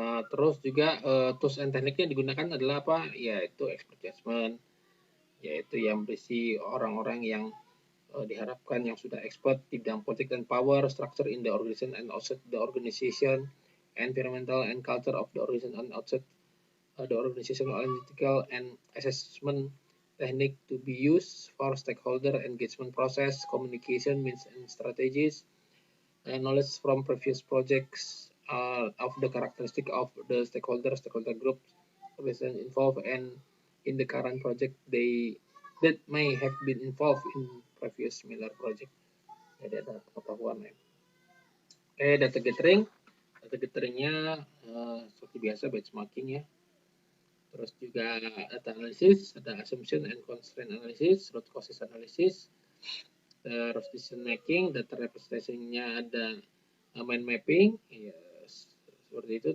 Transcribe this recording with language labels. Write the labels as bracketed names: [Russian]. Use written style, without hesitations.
[Indonesian] Terus juga tools and tekniknya yang digunakan adalah apa? Yaitu expert judgment, yaitu yang berisi orang-orang yang diharapkan yang sudah expert di bidang politik [English] dan power, structure in the organization and outside the organization, environmental and culture of the organization and outside the organizational analytical and assessment technique to be used for stakeholder engagement process, communication means and strategies, and knowledge from previous projects of the characteristic of the stakeholder groups involved and in the current project they that may have been involved in previous similar project. [Indonesian] Jadi ada pengetahuan ya. Oke, data gatheringnya seperti biasa benchmarking ya. Terus juga data analysis, ada assumption and constraint analysis, root causes analysis, terus decision making, data representation-nya ada mind mapping, ya, seperti itu.